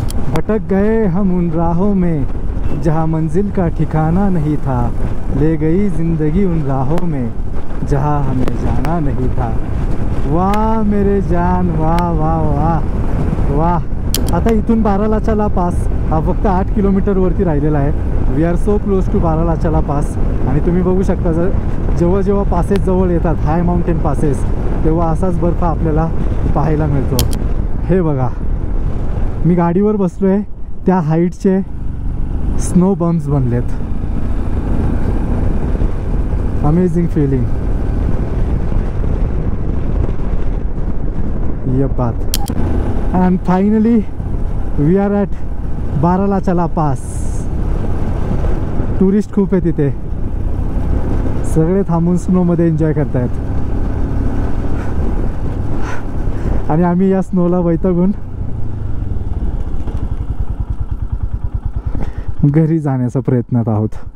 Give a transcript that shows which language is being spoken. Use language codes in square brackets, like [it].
[hi] भटक गए हम उन राहों में जहाँ मंजिल का ठिकाना नहीं था, ले गई जिंदगी उन राहों में जहाँ हमें जाना नहीं था। वाह मेरे जान, वाह वाह वाह वाह। [mr] आता इथून बारालाचाला पास हा फक्त 8 किलोमीटरवरती राहिलेला आहे। [en] We are so close to Baralacha La pass. [mr] आणि तुम्ही बघू शकता, जेव्हा जेव्हा पासेस जवळ येतात, [en] high mountain passes, [mr] तेव्हा असाच बर्फ आपल्याला पाहायला मिळतो। हे बघा, मी गाडीवर बसलो आहे, त्या हाईटचे स्नो बम्प्स बनलेत। [en] Amazing feeling. [hi] ये बात। [en] And finally we are at Baralachala pass. [mr] Tourist खूप आहे तिथे, सगळे थांबून स्नोमध्ये एन्जॉय करतायत आणि आम्ही या स्नोला वैतागून घरी जाण्याचा प्रयत्नात आहोत।